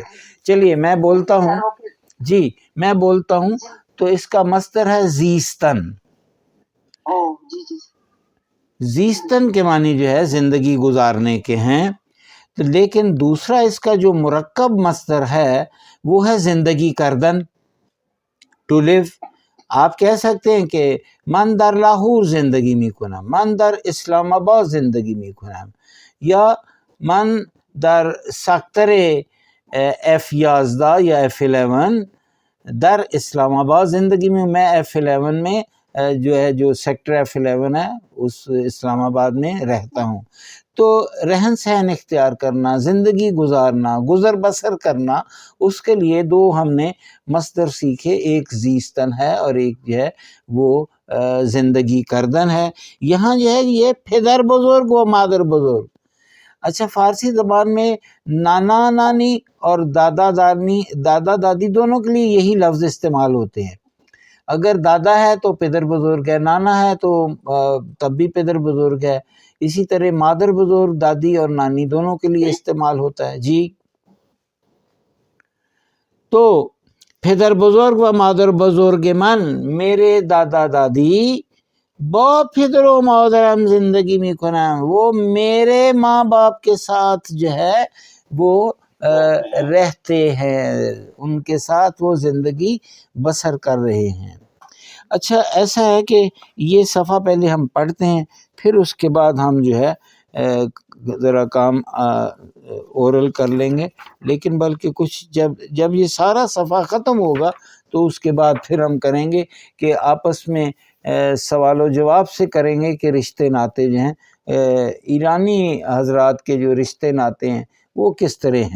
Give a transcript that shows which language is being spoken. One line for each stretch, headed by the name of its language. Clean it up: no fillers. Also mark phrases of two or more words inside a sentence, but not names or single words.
Urdu: چلیے میں بولتا ہوں، جی میں بولتا ہوں تو اس کا مصدر ہے زیستن. زیستن کے معنی جو ہے زندگی گزارنے کے ہیں، لیکن دوسرا اس کا جو مرکب مصدر ہے وہ ہے
Persian: زندگی کردن،
English: to live.
Urdu: آپ کہہ سکتے ہیں کہ
Persian: من در لاہور زندگی می کنم، من در اسلام آباد زندگی می کنم،
Urdu: یا
Persian: من در سیکٹر F11 یا F11 در اسلام آباد زندگی
Urdu: میں F11 میں جو سیکٹر F11 ہے اس اسلام آباد میں رہتا ہوں. تو رہن سہن اختیار کرنا، زندگی گزارنا، گزر بسر کرنا، اس کے لیے 2 ہم نے مصدر سیکھے، ایک زیستن ہے اور ایک جو ہے وہ
Persian: زندگی کردن
Urdu: ہے. یہاں جو ہے یہ
Persian: پدر بزرگ و مادر بزرگ.
Urdu: اچھا فارسی زبان میں نانا نانی اور دادا دادی دونوں کے لیے یہی لفظ استعمال ہوتے ہیں. اگر دادا ہے تو
Persian: پدر بزرگ
Urdu: ہے، نانا ہے تو تب بھی
Persian: پدر بزرگ
Urdu: ہے. اسی طرح
Persian: مادر بزرگ
Urdu: دادی اور نانی دونوں کے لیے استعمال ہوتا ہے.
Persian: جی تو پدر بزرگ و مادر بزرگ من،
Urdu: میرے دادا دادی
Persian: با پدر و مادرم زندگی می کنم،
Urdu: وہ میرے ماں باپ کے ساتھ جو ہے وہ رہتے ہیں، ان کے ساتھ وہ زندگی بسر کر رہے ہیں. اچھا ایسا ہے کہ یہ صفحہ پہلے ہم پڑھتے ہیں، پھر اس کے بعد ہم جو ہے ذرا کام اورل کر لیں گے، لیکن بلکہ کچھ جب یہ سارا صفحہ ختم ہوگا تو اس کے بعد پھر ہم کریں گے کہ آپس میں سوال و جواب سے کریں گے کہ رشتے ناتے جو ہیں ایرانی حضرات کے جو رشتے ناتے ہیں وہ کس طرح ہیں.